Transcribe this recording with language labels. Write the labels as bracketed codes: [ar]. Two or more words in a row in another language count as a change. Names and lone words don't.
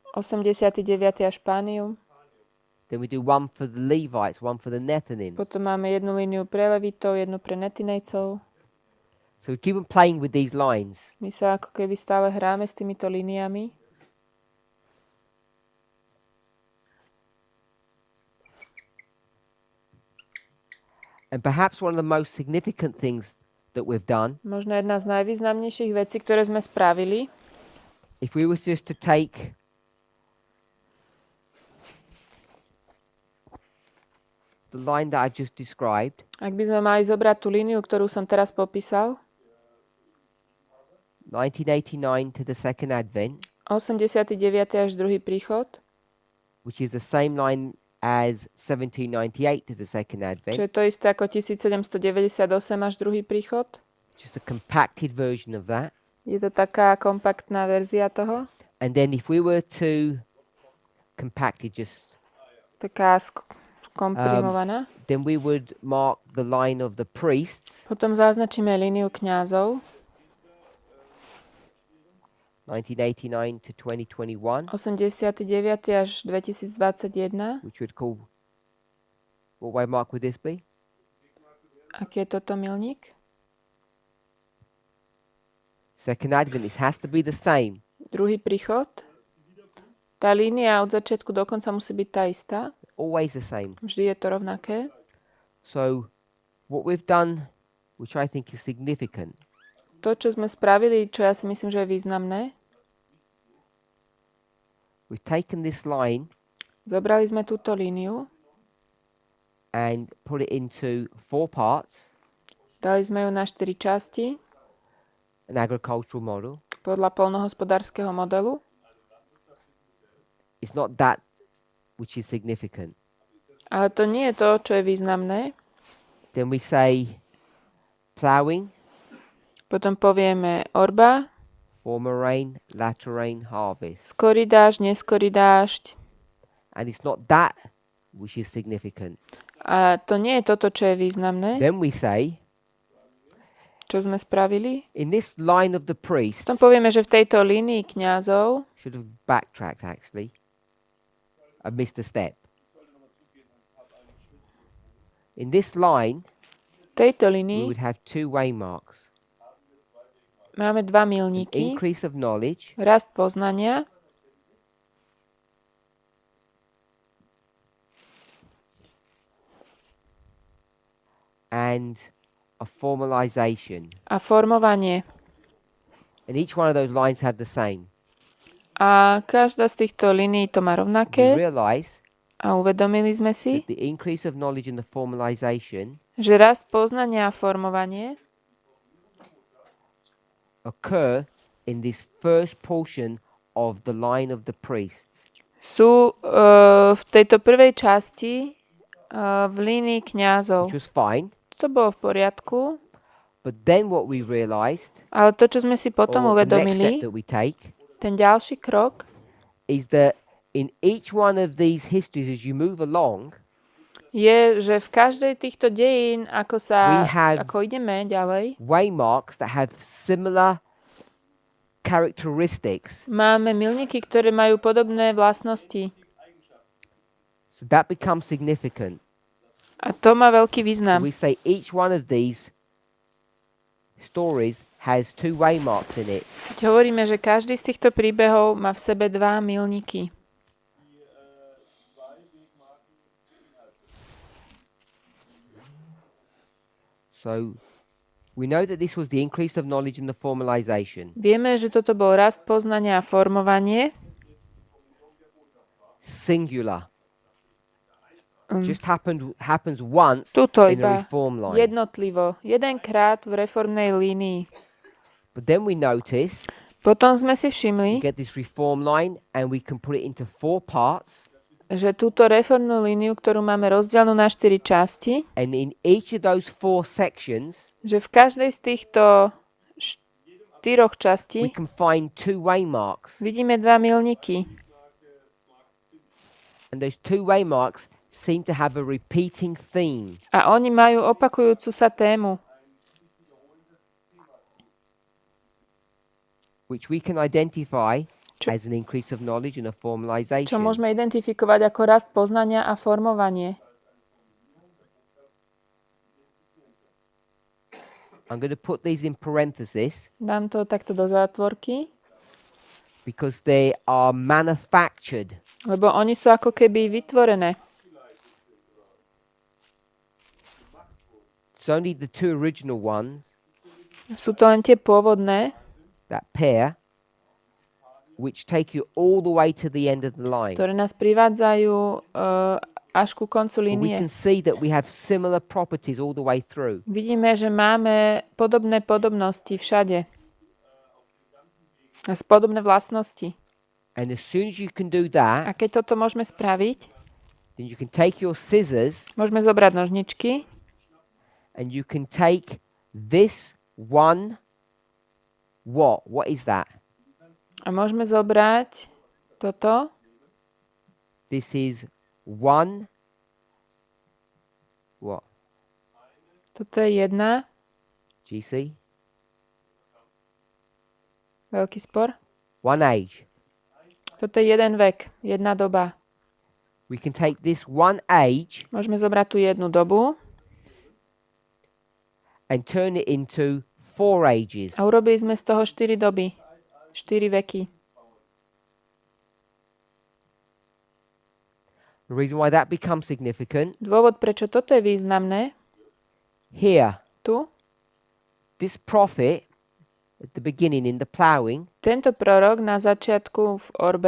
[sk] 89. až Pánium. [en] Then we do one for the Levites, one for the Nethinims. [sk] Potom máme jednu líniu pre Levitov, jednu pre Netinejcov. [en] So we keep on playing with these lines. [sk] My sa ako keby stále hráme s týmito líniami. [en] And perhaps one of the most significant things that we've done, [sk] Možno jedna z najvýznamnejších vecí, ktoré sme spravili, [en] if we were just to take the line that I've just described, [sk] ak by sme mali zobrať tú líniu, ktorú som teraz popísal, [en] 1989 to the second advent, [sk] 89. až druhý príchod, [en] which is the same line as 1798 to the second [sk] čo [en] advent, [sk] je to isté ako 1798 až druhý príchod. [en] just a compacted version of that. [sk] Je to taká kompaktná verzia toho. [en] And then if we were to compact it just, [sk] Taká skomprimovaná. [en] then we would mark the line of the priests, [sk] Potom zaznačíme líniu kňazov [en] 1989 to 2021, [sk] 89. až 2021. [en] which would call, what way mark would this be? [sk] Aký je toto milník? [en] Second advent, this has to be the same. [sk] Druhý príchod. Tá línia od začiatku do konca musí byť tá istá. [en] Always the same. [sk] Vždy je to rovnaké. [en] So what we've done, which I think is significant, [sk] To, čo sme spravili, čo ja si myslím, že je významné, [en] we've taken this line [sk] zobrali sme túto líniu, [en] and put it into 4 parts, [sk] dali sme ju na 4 časti [en] an agricultural model. [sk] podľa poľnohospodárskeho modelu. [en] It's not that which is significant. [sk] Ale to nie je to, čo je významné. [en] Then we say ploughing, [sk] Potom povieme orba, [en] former rain, latter rain, harvest. [sk] skorý dážď, neskorý dážď. [en] And it's not that which is significant. [sk] A to nie je toto, čo je významné. [en] Then we say, [sk] Čo sme spravili? [en] in this line of the priests, [sk] Potom povieme, že v tejto línii kňazov, [en] should have backtracked actually. I missed a step. In this line, [sk] v tejto [en] we [sk] línii [en] would have 2 waymarks. [sk] máme 2 [en] An [sk] milníky. [en] increase of knowledge [sk] Rast poznania [en] and a formalization. [sk] a formovanie. [en] And each one of those lines have the same. [sk] A každá z týchto línií to má [en] We [sk] rovnaké [en] realize [sk] a uvedomili sme si, [en] that the increase of knowledge and the formalization [sk] že rast poznania a formovanie [en] occur in this first portion of the line of the priests. [sk] sú v tejto prvej časti v línii kňazov. [en] Which was fine. [sk] To bolo v poriadku, [en] But then what we realized, [sk] ale to, čo sme si potom [en] or the next step [sk] uvedomili, [en] that we take, [sk] ten ďalší krok, [en] is that in each one of these histories, as you move along, [sk] je, že v každej týchto dejín, ako ideme ďalej, [en] waymarks that have similar characteristics. [sk] máme milníky, ktoré majú podobné vlastnosti. [en] So that becomes significant. [sk] A to má veľký význam. [en] We say each one of these stories has two waymarks in it. [sk] Hovoríme, že každý z týchto príbehov má v sebe dva milníky. [en] So we know that this was the increase of knowledge and the formalization. [sk] Vieme, že toto bol rast poznania a formovanie. [en] Singular. Just happens once [sk] Tuto [en] in the [sk] iba [en] reform line. [sk] jednotlivo, jedenkrát v reformnej línii. [en] But then we notice [sk] Potom sme si [en] we [sk] všimli, [en] get this reform line and we can put it into 4 parts. [sk] že túto reformnú líniu, ktorú máme rozdielnú na 4 časti, [en] And in each of those 4 sections, [sk] že v každej z týchto 4 [en] we [sk] častí [en] can find 2 waymarks. [sk] vidíme dva milníky. [en] And those 2 waymarks seem to have a repeating theme. [sk] A oni majú opakujúcu sa tému, [en] Which we can identify as an increase of knowledge and a [sk] čo [en] formalization. [sk] môžeme identifikovať ako rast poznania a formovanie. [en] I'm going to put these in parenthesis [sk] Dám to takto do zátvorky, [en] because they are manufactured. [sk] lebo oni sú ako keby vytvorené. [en] It's only the 2 original ones, [sk] Sú to len tie pôvodné, [en] that pair, which take you all the way to the end of the line. [sk] ktoré nás privádzajú až ku koncu [en] But we [sk] línie. [en] can see that we have similar properties all the way through. [sk] Vidíme, že máme podobné podobnosti všade. Podobné vlastnosti. [en] And as soon as you can do [sk] A [en] that, [sk] keď toto môžeme spraviť, [en] then you can take your scissors [sk] môžeme zobrať nožničky [en] and you can take this one. What is that? [sk] a môžeme zobrať toto. [en] This is one. What? [sk] Toto je jedna. [en] GC? [sk] Veľký spor. [en] One age. [sk] Toto je jeden vek, jedna doba. [en] We can take this one age [sk] Môžeme zobrať tú jednu dobu [en] and turn it into 4 ages. [sk] a urobili sme z toho 4 doby. 4 veky. [en] The reason why that becomes significant, [sk] Dôvod, prečo toto je významné, [en] here, [sk] tu, [en] this prophet at the beginning in the ploughing, [sk] tento prorok na začiatku v orbe,